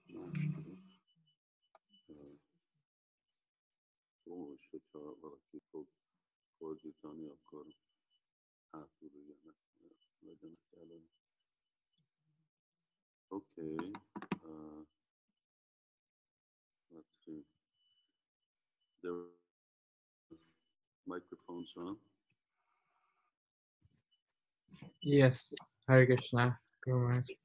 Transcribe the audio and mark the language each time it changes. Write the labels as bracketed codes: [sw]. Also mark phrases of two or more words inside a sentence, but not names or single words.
[hu] hogyha valaki fog fordítani, akkor hátul legyenek elő. [en] Okay. Let's see. There are microphones on. Yes, Hare Krishna. Guru Maharaj.